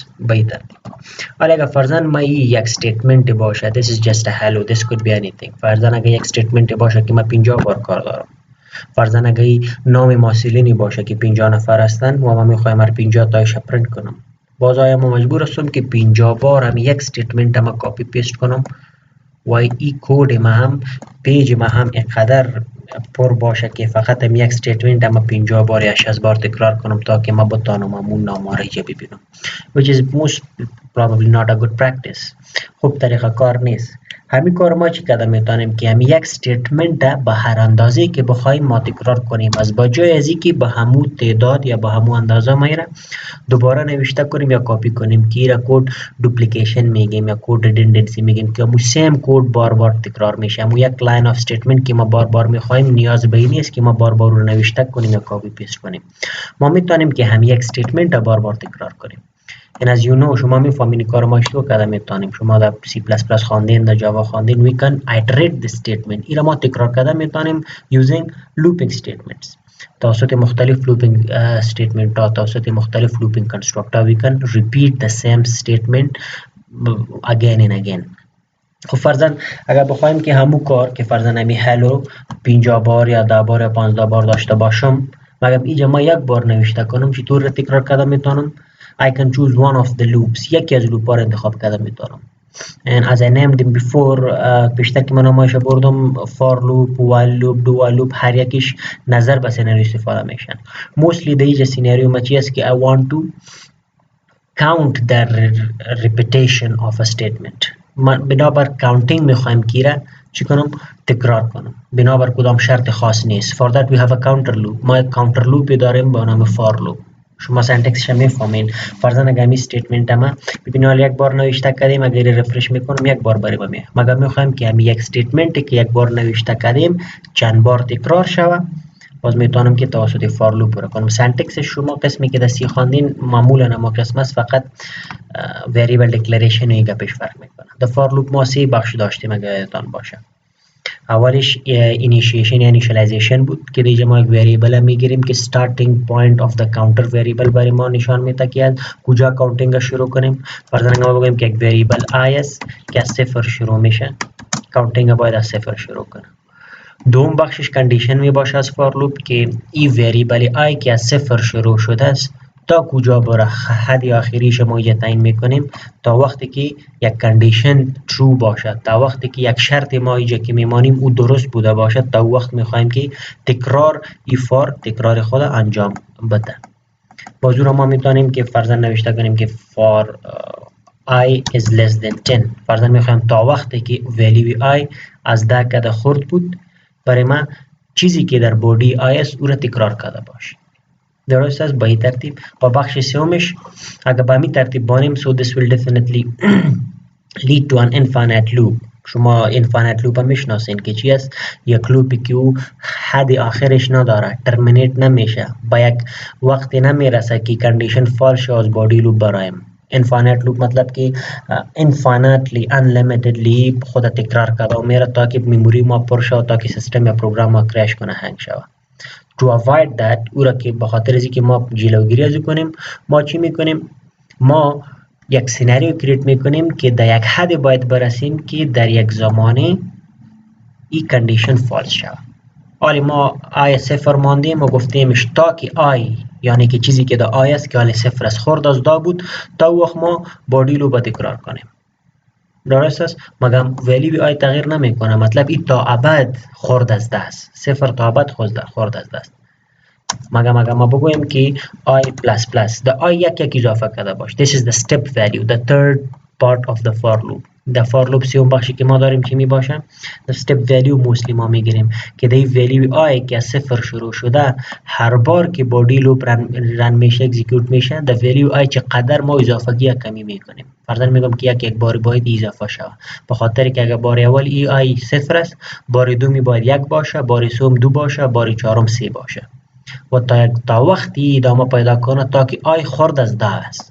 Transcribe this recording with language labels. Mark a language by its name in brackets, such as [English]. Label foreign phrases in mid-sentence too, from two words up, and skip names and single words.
[Persian] بیتر حالا اگر فرضاً ما یک استیتمنت باشه [English] this is just a hello this could be anything. [Persian] فرضاً اگر یک استیتمنت باشه که ما 50 بار کار دارم فرضاً اگه نام ماسیلینی باشه که 50 نفر هستن و ما میخوایم هر 50 تایش پرینت کنم، باز آیا ما مجبور هستم که 50 بار هم یک استیتمنت ما [English] copy paste [Persian] کنم و این کد ما هم پیج ما هم اینقدر پر باشه که فقط هم یک استیتمنت ما 50 بار یا 60 بار تکرار کنم تا که ما بتانم همون نام را ببینم، [English] which is most probably not a good practice. [Persian] خوب طریقه کار نیست. همین کار ما چی کده میتونیم که همین یک استیتمنت به هر اندازه که بخوایم ما تکرار کنیم، از بجای از اینکه به همون تعداد یا به همون اندازه میره دوباره نوشته کنیم یا کپی کنیم که ایرا [English] code duplication [Persian] میگیم یا [English] code redundancy [Persian] میگیم که همون [English] same code [Persian] بار بار تکرار میشه. همون یک [English] line of statement [Persian] که ما بار بار میخوایم نیاز به این نیست که ما بار بار رو نوشته کنیم یا [English] copy paste [Persian] کنیم. ما میتونیم که همین یک استیتمنت بار بار تکرار کنیم. این از شما میفهمین کار ما اشتباه کرده میتونیم. شما در C++ خواندین، در جاوا خواندین، [English] we can iterate the statement. [Persian] اینا ما تکرار کرده میتونیم [English] using looping statements. [Persian] توسط مختلف [English] looping statement [Persian] ها، توسط مختلف [English] looping constructor we can repeat the same statement again and again. [Persian] خب فرضاً اگر بخوایم که همون کار که فرضاً همی هلو 50 بار یا 10 بار یا 15 بار داشته باشم، مگر اینجا ما یک بار نوشته کنم چطور تکرار کرده میتونم؟ [English] I can choose one of the loops. [Persian] یکی از لوپ ها رو انتخاب کرده میتونم. [English] And as I named them before [Persian] پیشتر که من نمایش بردم [English] for loop, while loop, do while loop [Persian] هر یکیش نظر به سیناریو استفاده میشن. [English] Mostly [Persian] در اینجا سیناریو ما چی است که [English] I want to count the repetition of a statement. [Persian] بنابر counting میخوایم که را چی کنم؟ تکرار کنم. بنابر کدام شرط خاص نیست. [English] For that we have a counter loop. [Persian] ما یک [English] counter loop [Persian] داریم با نام [English] for loop. [Persian] شما سنتکسش میفهمین. فرضاً اگر می استیتمنت ما ببینید یک بار نوشته کردیم، اگر رفرش میکنم یک بار برای ما مگر میخوایم که همین یک استیتمنتی که یک بار نوشته کردیم چند بار تکرار شود، باز میتونم که توسط [English] for loop [Persian] رو کنم. سنتکس شما قسمی که دستی خواندین معمولا ما قسم است، فقط [English] variable declaration [Persian] ایگا پیش فرق میکنه. در [English] for loop [Persian] ما سه بخش داشتیم اگر یادتان باشه. اولش initiation یا initialization بود که دیگه ما یک وریبل میگیریم که [English] starting point of the counter [Persian] وریبل برای ما نشان میده که از کجا کاونتینگ شروع کنیم. فرضاً ما بگیم که یک وریبل i است که از صفر شروع میشه، کاونتینگ باید از صفر شروع کنه. دوم بخشش کندیشن می باشه از [English] for loop [Persian] که این وریبل i که از صفر شروع شده است تا کجا بره، حد آخریش ما تعیین میکنیم تا وقتی که یک [English] condition true [Persian] باشد، تا وقتی که یک شرط ما اینجا که میمانیم او درست بوده باشد، تا وقت میخوایم که تکرار فار تکرار خود انجام بده. بازور ما میتونیم که فرضاً نوشته کنیم که [English] for i is less than 10. [Persian] فرضاً میخوایم تا وقتی که value i از 10 کده خورد بود برای ما چیزی که در بودی i است او را تکرار کرده باشه. درست است؟ با این ترتیب. با بخش سومش اگر با همین ترتیب بانیم [English] so this will definitely lead to an infinite loop. [Persian] شما [English] infinite loop [Persian] هم میشناسین که چی است؟ یک لوپی که او حد آخرش نداره، ترمینیت نمیشه، با یک وقتی نمیرسه که کندیشن فال شه از بودی لوپ برایم. [English] infinite loop [Persian] مطلب که [English] infinitely unlimitedly [Persian] خود تکرار کرده و میره تا که میموری ما پر شه، تا که سیستم یا پروگرام ما کرش کنه، هنگ شود. [English] To avoid that [Persian] او را که بخاطر از اینکه ما جلوگیری از کنیم، ما چی میکنیم؟ ما یک سیناریو کریت میکنیم که در یک حد باید برسیم که در یک زمانی این کندیشن فالس شود. حالی ما آی صفر ماندیم و گفتیمش تا که آی یعنی که چیزی که در آی است که حالی صفر است خورد از دا بود تا وقت ما بادی رو با تکرار کنیم. درست است؟ مگر ولی آی تغییر نمیکنه، مطلب این تا ابد خورد از دست، صفر تا ابد خورد از دست. مگر ما بگویم که آی [English] plus plus [Persian] در آی یک اضافه کرده باش. [English] This is the step value, the third part of the for loop. [Persian] در [English] for loop [Persian] سیوم بخشی که ما داریم چی می باشه؟ در [English] step value [Persian] موسلی ما میگیریم که در value آی که از صفر شروع شده هر بار که [English] body loop [Persian] رن میشه اکزیکیوت میشه در value آی چقدر ما اضافگی یا کمی میکنیم. فرضاً میگم که یک بار باید اضافه شود، به خاطر که اگر بار اول ای آی صفر است، بار دومی باید یک باشه، بار سوم دو باشه، بار چهارم سه باشه و تا وقتی ادامه پیدا کنه تا که آی خورد از 10 است.